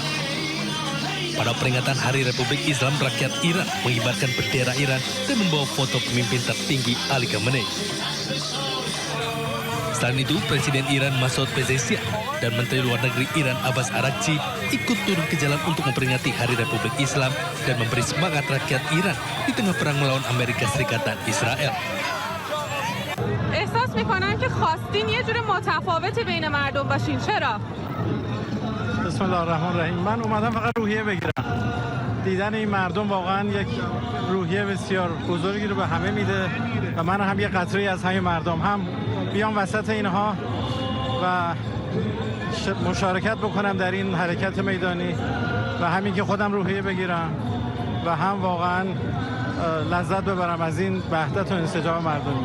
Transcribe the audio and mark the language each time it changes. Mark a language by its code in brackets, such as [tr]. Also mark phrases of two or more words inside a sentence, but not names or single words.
[id] Pada peringatan Hari Republik Islam, rakyat Iran mengibarkan bendera Iran dan membawa foto pemimpin tertinggi Ali Khamenei. Selain itu, Presiden Iran Masoud Pezeshkian dan Menteri Luar Negeri Iran Abbas Araghchi ikut turun ke jalan untuk memperingati Hari Republik Islam dan memberi semangat rakyat Iran di tengah perang melawan Amerika Serikat dan Israel. [fa] احساس میکنن که خواستین یه جور متفاوتی بین مردم باشین. چرا؟ [ar] بسم الله الرحمن الرحیم. [fa] من اومدم فقط روحیه بگیرم. دیدن این مردم واقعا یک روحیه بسیار بزرگی رو به همه میده و من هم یه قطره از همین مردم هم بیام وسط اینها و مشارکت بکنم در این حرکت میدانی و همین که خودم روحیه بگیرم و هم واقعا لذت ببرم از این وحدت و انسجام مردمی.